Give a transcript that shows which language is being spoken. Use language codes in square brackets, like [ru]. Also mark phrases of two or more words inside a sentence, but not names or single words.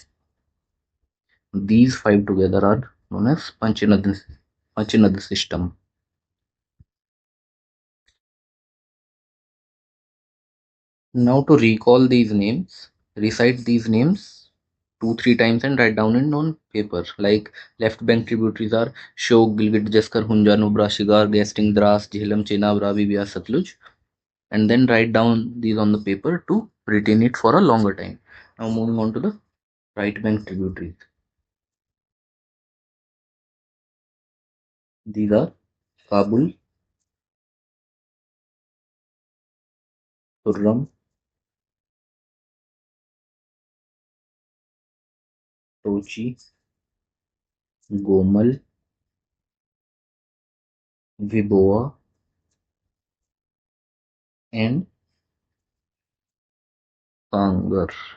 [en] These five together are known as Panchanad system. Now to recall these names, recite these names 2-3 times and write down it on paper. Like left bank tributaries are Shok, Gilgit, Jaskar, Hunja, Nubra, Shigar, Gasting, Dras, Jhelum, Chenab, Ravi, Bias, Satluj. And then write down these on the paper to retain it for a longer time. Now moving on to the right bank tributaries. These are Kabul, Khurram, Tochi, Gomal, Viboa, and Kangar.